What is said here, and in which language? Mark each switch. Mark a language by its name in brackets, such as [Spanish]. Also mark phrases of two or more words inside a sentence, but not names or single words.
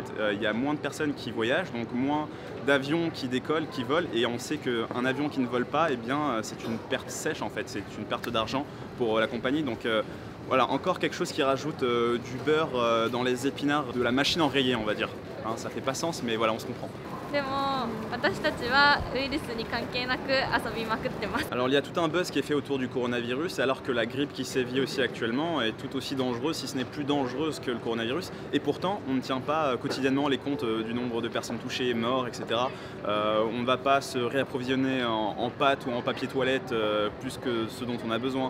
[French] Il y a moins de personnes qui voyagent, donc moins d'avions qui décollent, qui volent, et on sait qu'un avion qui ne vole pas, eh bien, c'est une perte sèche en fait, c'est une perte d'argent pour la compagnie. Donc voilà, encore quelque chose qui rajoute du beurre dans les épinards de la machine enrayée, on va dire. Hein, ça fait pas sens, mais voilà, on se comprend. [Japanese] でも私たちはウイルスに関係なく遊びまくってます。 [French] Alors il y a tout un buzz qui est fait autour du coronavirus alors que la grippe qui sévit aussi actuellement est tout aussi dangereuse si ce n'est plus dangereuse que le coronavirus et pourtant on ne tient pas quotidiennement les comptes du nombre de personnes touchées, morts, etc. On ne va pas se réapprovisionner en pâtes ou en papier toilette plus que ce dont on a besoin.